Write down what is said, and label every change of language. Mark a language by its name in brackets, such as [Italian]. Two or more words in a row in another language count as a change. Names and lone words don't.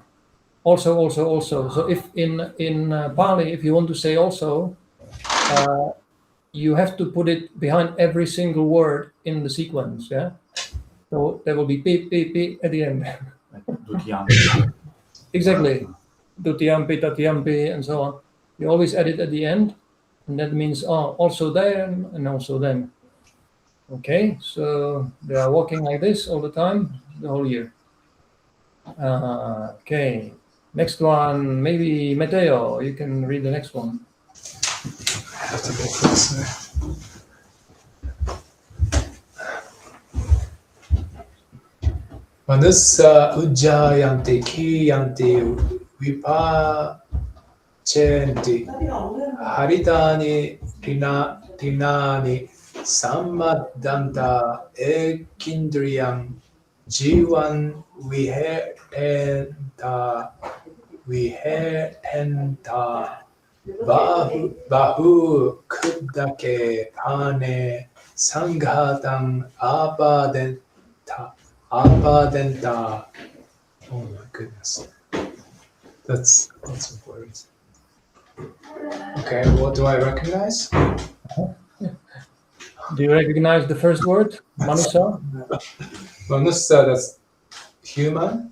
[English] So if in Pāli, if you want to say also, you have to put it behind every single word in the sequence. Yeah, so there will be pi at the end. Exactly, [Pali] dutiyampi, tatiyampi, [English] and so on. You always add it at the end, and that means also there and also then. Okay, so they are walking like this all the time, the whole year. Okay, next one, maybe Matteo, you can read the next one. I have to get closer. [Pali] Manussa ujjayanti kiyanti vipacenti haritani tinani sammadanta ekindriyam jivan vihetenta bahu kuddake pane sanghatam apadenta. [English] Oh my goodness. That's lots of words. Okay, what do I recognize? Do you recognize the first word, Manusa? Manusa, that's human.